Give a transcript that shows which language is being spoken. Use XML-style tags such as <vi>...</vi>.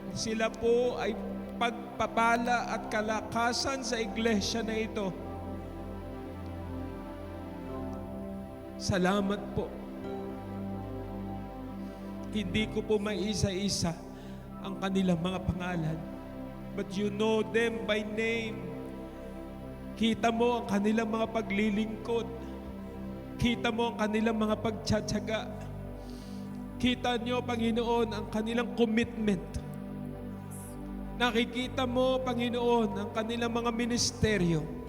<tl>Sila po ay pagpapala at kalakasan sa iglesia na ito. Salamat po. Hindi ko po maisa-isa ang kanilang mga pangalan.</tl> <en>But you know them by name.</en> <tl>Kita mo ang kanilang mga paglilingkod. Kita mo ang kanilang mga pagtsatsaga. Kita nyo, Panginoon, ang kanilang commitment. Nakikita mo, Panginoon, ang kanilang mga ministeryo.</tl>